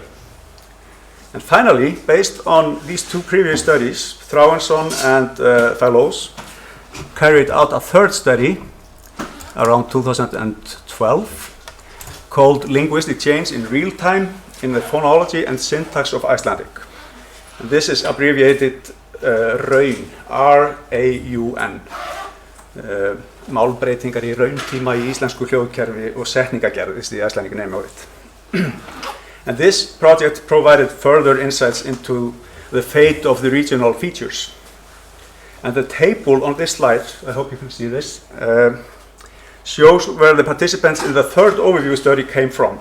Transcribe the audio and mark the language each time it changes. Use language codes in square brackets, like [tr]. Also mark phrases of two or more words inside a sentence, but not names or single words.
[en] And finally, based on these two previous studies, Þráinsson and fellows carried out a third study around 2012 called Linguistic Change in Real Time in the Phonology and Syntax of Icelandic. And this is abbreviated RAUN, R-A-U-N. Málbreytingar í rauntíma í íslensku hljóðkerfi og setningagerð is the Icelandic name of it. And this project provided further insights into the fate of the regional features. And the table on this slide, I hope you can see this, shows where the participants in the third overview study came from.